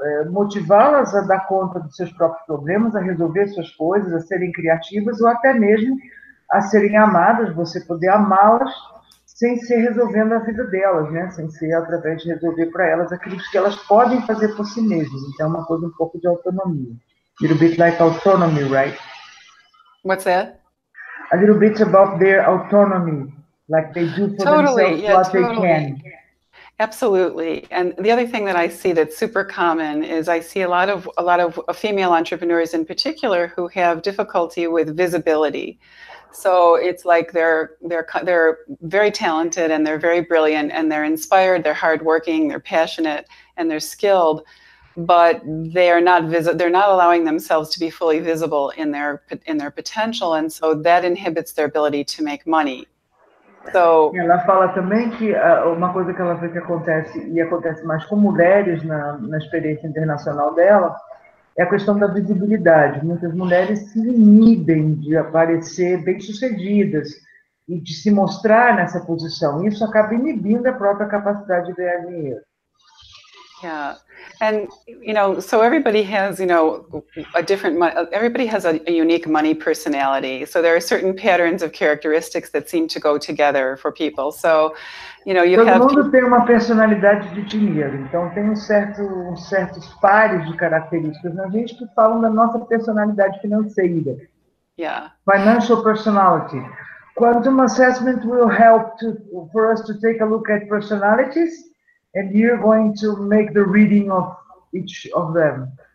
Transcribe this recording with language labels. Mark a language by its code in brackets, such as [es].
[pt] Motivá-las a dar conta dos seus próprios problemas, a resolver suas coisas, a serem criativas ou até mesmo a serem amadas, você poder amá-las sem ser resolvendo a vida delas, né? Sem ser através de resolver para elas aquilo que elas podem fazer por si mesmas. Então, é uma coisa um pouco de autonomia. [en] A little bit like autonomy, right? What's that? A little bit about their autonomy, like they do for themselves what they can. Absolutely. And the other thing that I see that's super common is I see a lot of female entrepreneurs in particular who have difficulty with visibility. So it's like they're very talented and they're very brilliant and they're inspired, they're hardworking, they're passionate, and they're skilled, but they're not allowing themselves to be fully visible in their potential, and so that inhibits their ability to make money. So, [pt] ela fala também que uma coisa que ela vê que acontece, e acontece mais com mulheres na experiência internacional dela, é a questão da visibilidade. Muitas mulheres se inibem de aparecer bem-sucedidas e de se mostrar nessa posição. Isso acaba inibindo a própria capacidade de ganhar dinheiro. [en] Yeah. And, so everybody has, everybody has a unique money personality. So there are certain patterns of characteristics that seem to go together for people. So, [pt] Todo mundo tem uma personalidade de dinheiro. Então, tem certos pares de características na gente que falam da nossa personalidade financeira. [en] Yeah. Financial personality. Quantum assessment will help for us to take a look at personalities. And you're going to make the reading of each of them.